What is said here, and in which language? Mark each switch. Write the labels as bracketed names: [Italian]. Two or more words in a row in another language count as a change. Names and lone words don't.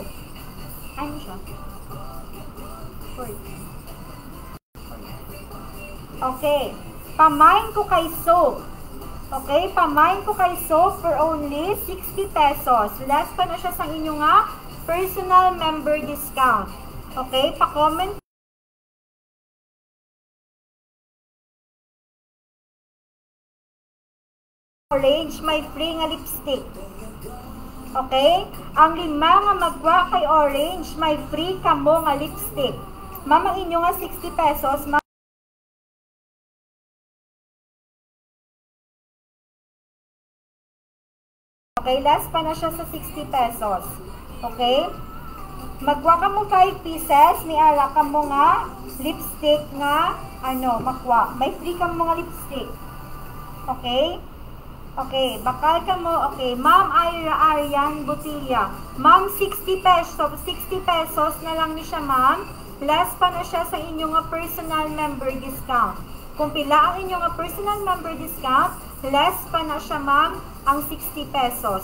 [Hiligaynon] Ano siya? 40. Okay. Pamain ko kay soap. Okay, pamain ko kay soap [English] for only 60 pesos. [Hiligaynon] Less pa na siya sa inyo nga [English] personal member discount. [Hiligaynon] Okay, pa-comment orange, may free nga lipstick. Okay? Ang 5 nga magwa kay orange, may free kamo nga lipstick. Ma'am, ang inyo nga 60 pesos. Okay, less pa na siya sa 60 pesos. Okay? Magwa ka mo 5 pieces, may ara ka mo nga lipstick nga, makwa. May free ka mo nga lipstick. Okay? Okay, bakal ka mo. Okay, Ma'am Arian Butilla. Ma'am, 60 pesos. 60 pesos na lang ni siya, ma'am. Less pa na siya sa inyong [English] personal member discount. [Hiligaynon] Kung pila ang inyong [English] personal member discount, [Hiligaynon] less pa na siya, ma'am, ang 60 pesos.